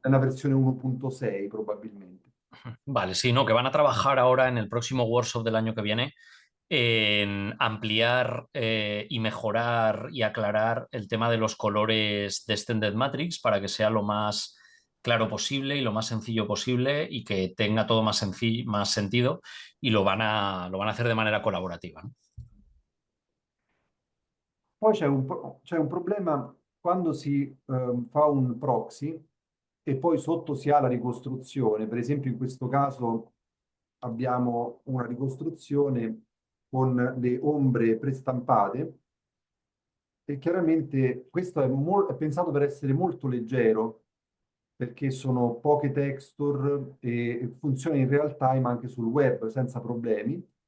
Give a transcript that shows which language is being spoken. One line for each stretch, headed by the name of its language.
Italian: nella versione 1.6 probabilmente.
Spanish: vale, sí, no, que van a trabajar ahora en el próximo workshop del año que viene en ampliar y mejorar y aclarar el tema de los colores de Extended Matrix para que sea lo más claro posible y lo más sencillo posible y que tenga todo más sentido y lo van a hacer de manera colaborativa, ¿no?
Italian: Poi c'è un problema quando si fa un proxy e poi sotto si ha la ricostruzione. Per esempio, in questo caso abbiamo una ricostruzione con le ombre prestampate e chiaramente questo è pensato per essere molto leggero perché sono poche texture e funziona in real time anche sul web senza problemi.